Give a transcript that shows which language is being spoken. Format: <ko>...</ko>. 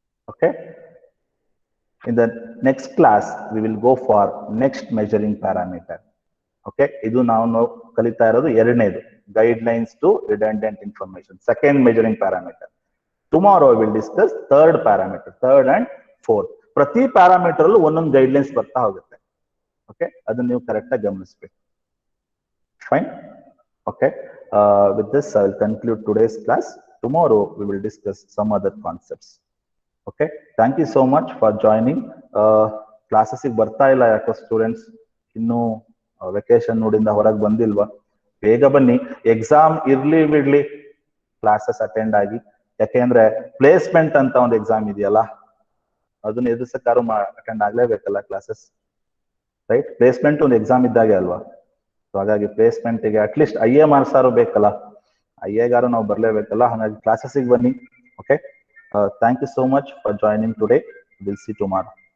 <en>Okay, in the next class we will go for next measuring parameter. Okay,</en> <kn>idu ನಾವು ಕಲಿತಾ ಇರೋದು ಎರಡನೇದು,</kn> <en>guidelines to redundant information, second measuring parameter. Tomorrow we will discuss third parameter, third and fourth.</en> <kn>ಪ್ರತಿ parameter ಅಲ್ಲೂ ಒಂದೊಂದು guidelines ಬರ್ತಾ ಹೋಗುತ್ತೆ. Okay, ಅದನ್ನ ನೀವು ಕರೆಕ್ಟ್ ಆಗಿ ಗಮನಿಸಬೇಕು.</kn> <en>Fine. Okay, with this I will conclude today's class. Tomorrow we will discuss some other concepts. Okay, thank you so much for joining.</en> <kn>Classes ಬರ್ತಾ ಇಲ್ಲ ಯಾಕೋ ಸ್ಟೂಡೆಂಟ್ಸ್, ಇನ್ನು ವೆಕೇಶನ್ ನೋಡಿಂದ ಹೊರಗೆ ಬಂದಿಲ್ವಾ? ಬೇಗ ಬನ್ನಿ. ಎಕ್ಸಾಮ್ ಇರ್ಲಿ ಬಿಡ್ಲಿ ಕ್ಲಾಸಸ್ ಅಟೆಂಡ್ ಆಗಿ. ಯಾಕೆಂದ್ರೆ ಪ್ಲೇಸ್ಮೆಂಟ್ ಅಂತ ಒಂದು ಎಕ್ಸಾಮ್ ಇದೆಯಲ್ಲ, ಅದನ್ನ ಎದುರಿಸಕ್ಕಾರು ಅಟೆಂಡ್ ಆಗ್ಲೇಬೇಕಲ್ಲ ಕ್ಲಾಸಸ್, ರೈಟ್? ಪ್ಲೇಸ್ಮೆಂಟ್ ಒಂದು ಎಕ್ಸಾಮ್ ಇದ್ದಾಗೆ ಅಲ್ವಾ? ಸೊ ಹಾಗಾಗಿ ಪ್ಲೇಸ್ಮೆಂಟ್ಗೆ ಅಟ್ಲೀಸ್ಟ್ ಐ ಎ ಮಾರ್ಕ್ಸ್ ಆರು ಬೇಕಲ್ಲ, ಐ ಎಗಾರು ನಾವು ಬರ್ಲೇಬೇಕಲ್ಲ. ಹಾಗಾಗಿ ಕ್ಲಾಸಸ್ಗೆ ಬನ್ನಿ.</kn> <en>Okay, thank you so much for joining today. We'll see tomorrow.</en>